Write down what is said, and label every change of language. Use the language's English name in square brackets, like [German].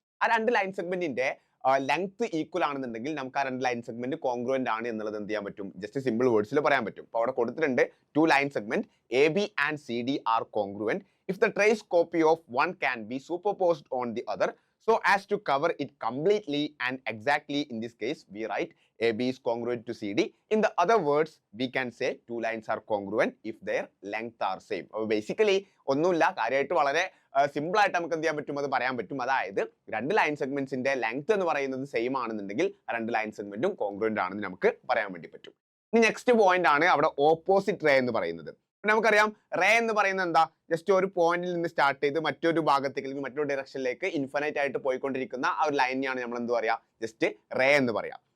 [Malayalam] ആ രണ്ട് line സെഗ്മെന്റിന്റെ length equal ആണെന്നുണ്ടെങ്കിൽ നമുക്ക് ആ രണ്ട് ലൈൻ സെഗ്മെന്റ് കോൺഗ്രുവന്റ് ആണ് എന്നുള്ളത് എന്ത് ചെയ്യാൻ പറ്റും? ജസ്റ്റ് സിമ്പിൾ വേർഡ്സിൽ പറയാൻ പറ്റും. അപ്പൊ അവിടെ കൊടുത്തിട്ടുണ്ട് [English] Two line segment A B and C D are congruent if the trace copy of one can be superimposed on the other so as to cover it completely and exactly. In this case we write AB is congruent to CD. In the other words we can say two lines are congruent if their length are same. [Malayalam] Basically ഒന്നുമില്ല, കാര്യമായിട്ട് വളരെ simple ആയിട്ട് നമുക്ക് എന്ത് ചെയ്യാൻ പറ്റും, അത് പറയാൻ പറ്റും. അതായത് രണ്ട് ലൈൻ സെഗ്മെന്റ്സിന്റെ ലെങ്ത് എന്ന് പറയുന്നത് സെയിം ആണെന്നുണ്ടെങ്കിൽ രണ്ട് ലൈൻ സെഗ്മെന്റും കോൺഗ്രുവന്റ് ആണെന്ന് നമുക്ക് പറയാൻ വേണ്ടി പറ്റും. ഇനി നെക്സ്റ്റ് പോയിന്റ് ആണ് അവിടെ ഓപ്പോസിറ്റ് റേ എന്ന് പറയുന്നത്. നമുക്കറിയാം റേ എന്ന് പറയുന്നത് എന്താ, ജസ്റ്റ് ഒരു പോയിന്റിൽ നിന്ന് സ്റ്റാർട്ട് ചെയ്ത് മറ്റൊരു ഭാഗത്തേക്ക് അല്ലെങ്കിൽ മറ്റൊരു ഡയറക്ഷനിലേക്ക് ഇൻഫിനൈറ്റ് ആയിട്ട് പോയിക്കൊണ്ടിരിക്കുന്ന ആ ഒരു ലൈനെയാണ് നമ്മൾ എന്ത് പറയാ, ജസ്റ്റ് റേ എന്ന് പറയാം.